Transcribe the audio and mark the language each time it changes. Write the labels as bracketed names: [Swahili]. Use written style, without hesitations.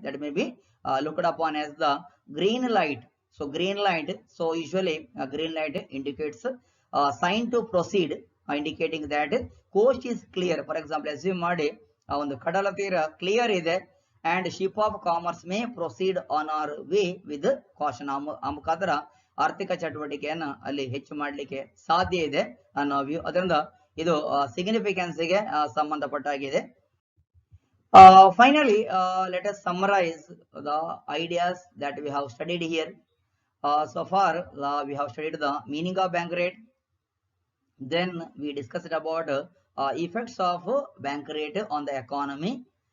[English] That may be looked upon as the green light. So green light, so usually green light indicates sign to proceed, indicating that coast is clear. For example, assume [Kannada] ಮಾಡಿ ಒಂದು ಕಡಲ ತೀರ clear ಇದೆ [English] and ship of commerce may proceed on our way with caution. [Kannada] ಆ ಮುಖಾಂತರ ಆರ್ಥಿಕ ಚಟುವಟಿಕೆಯನ್ನ ಅಲ್ಲಿ ಹೆಚ್ಚು ಮಾಡಲಿಕ್ಕೆ ಸಾಧ್ಯ ಇದೆ ಅನ್ನೋ ವ್ಯೂ. ಅದರಿಂದ ಇದು ಸಿಗ್ನಿಫಿಕೆನ್ಸ್ ಗೆ ಸಂಬಂಧಪಟ್ಟಾಗಿದೆ. [English] Finally, let us summarize the ideas that we have studied here. So far, we have studied the meaning of bank rate. Then we discussed about effects of bank rate on the economy.